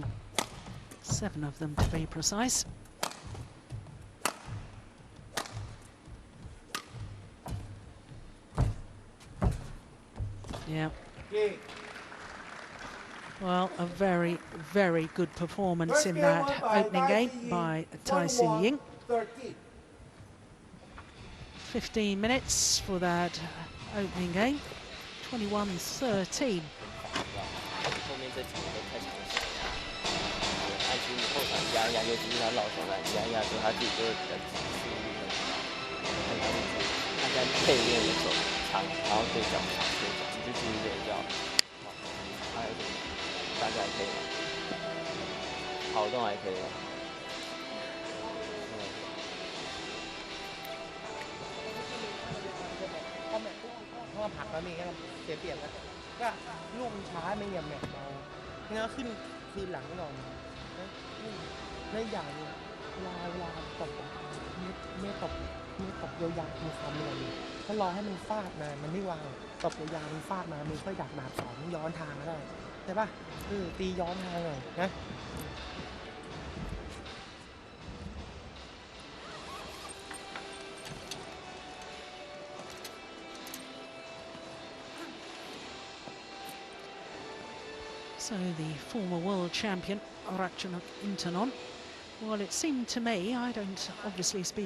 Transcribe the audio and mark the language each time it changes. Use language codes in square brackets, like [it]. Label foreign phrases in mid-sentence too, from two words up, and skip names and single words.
[en] 7 of them to be precise. Yeah. Game. Well, a very, very good performance First in game that won by opening Tai game Tzu Ying, by Tai Tzu Ying. 21-13. 15 minutes for that opening game. 21-13. [zh] 后面这几个都太强势了，安心你后场压一压，尤其是他老手来压一压之后，他自己就会比较出力了。他在背面的手长，然后对角长，对角，你就注意这个就好。还有大概可以吗？跑动还可以吗？ [th] เพราะว่าผักแล้วนี่ก็เสียเปรียบแล้วก็ลูกมันช้าไม่เหยียบแหมเบางั้นก็ขึ้นคืนหลังก่อนแล้วอย่างนึงเวลาตบไม่ตบยาวๆมือซ้ำเลยถ้ารอให้มันฟาดมามันไม่วางตบยาวๆมันฟาดมามันค่อยดักดาบสองย้อนทางก็ได้ช่ป่ะตีย้อนทางหน่อยนะ [en] So the former world champion, Ratchanok Intanon, well, it seemed to me, I don't obviously speak